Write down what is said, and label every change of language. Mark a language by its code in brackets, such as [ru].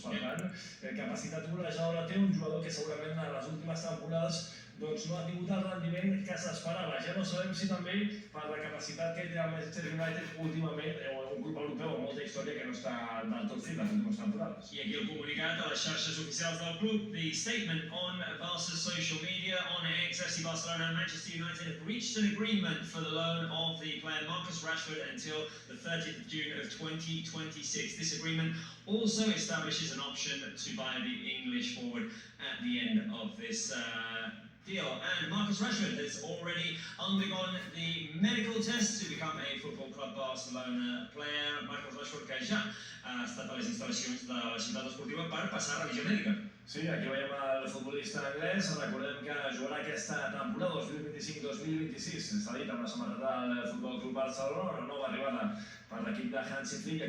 [ca] Per tant, capacitat golejadora té un jugador que segurament en les últimes temporades no ha tingut el rendiment que s'esperava. Ja no sabem si també per la capacitat que té el Manchester United últimament, o un grup europeu amb molta història que no està del tot fit les últimes temporades. I aquí el comunicat a les xarxes oficials del club. [en] The statement on Barca's social media, on X, FC Barcelona and Manchester United have reached an agreement for the loan of the player Marcus Rashford until the 30th of June of 2026. This agreement also establishes an option to buy the English forward at the end of this deal. And Marcus Rashford has already undergone the medical test to become a Football Club Barcelona player. [ca] Marcus Rashford, que ja ha estat a les instal·lacions de la ciutat esportiva per passar revisió mèdica. Sí, aquí veiem el futbolista anglès. Recordem que jugarà aquesta temporada 2025-2026. S'ha dit amb la samarreta del Futbol Club Barcelona, una nova arribada per l'equip de Hansi Flick.